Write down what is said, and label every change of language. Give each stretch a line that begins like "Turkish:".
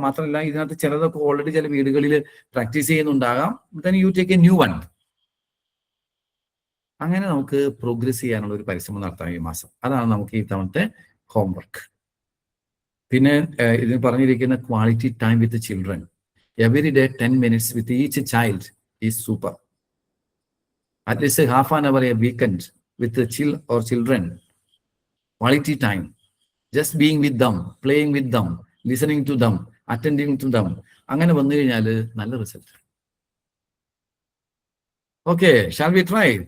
Malayalam: മാത്രമല്ല ഇതിനകത്ത് ചിലതൊക്കെ ഓൾറെഡി ചില വീടുകളിൽ practice ചെയ്യുന്നുണ്ടാകാം.
English: Then you take a new one.
Malayalam: അങ്ങനെ നമുക്ക് പ്രോഗ്രസ് ചെയ്യാനുള്ള ഒരു പരിശ്രമം നടത്താം ഈ മാസം. അതാണ് നമുക്ക് ഈ തവണത്തെ ഹോംവർക്ക്. പിന്നെ ഇതിന് പറഞ്ഞിരിക്കുന്ന
English: Quality time with children. Every day 10 minutes with each child is super. At least half an hour a weekend with the children. Quality time. Just being with them, playing with them, listening to them, attending to them.
Malayalam: അങ്ങനെ വന്നു കഴിഞ്ഞാൽ നല്ല result.
English: Okay, shall we try?